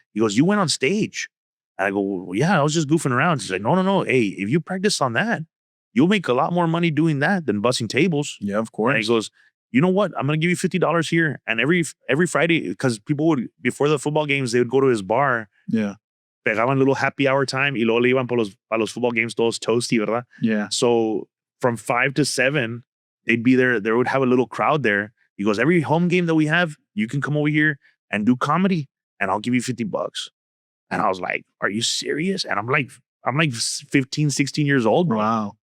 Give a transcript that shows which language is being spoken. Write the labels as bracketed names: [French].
[English] He goes, "You went on stage." And I go, "Well, yeah, I was just goofing around." He's like, no. Hey, if you practice on that, you'll make a lot more money doing that than bussing tables. Yeah, of course. And he goes, "You know what? I'm going to give you $50 here." And every Friday, because people would, before the football games, they would go to his bar. Yeah. [Spanish] Pegaban [English] little happy hour time [Spanish] y luego le iban pa los [English] football games [Spanish] todos toasty, ¿verdad? [English] Yeah. So from 5 to 7, they'd be there. They would have a little crowd there. He goes, "Every home game that we have, you can come over here and do comedy and I'll give you $50. And I was like, "Are you serious?" And I'm like 15, 16 years old, bro. Wow.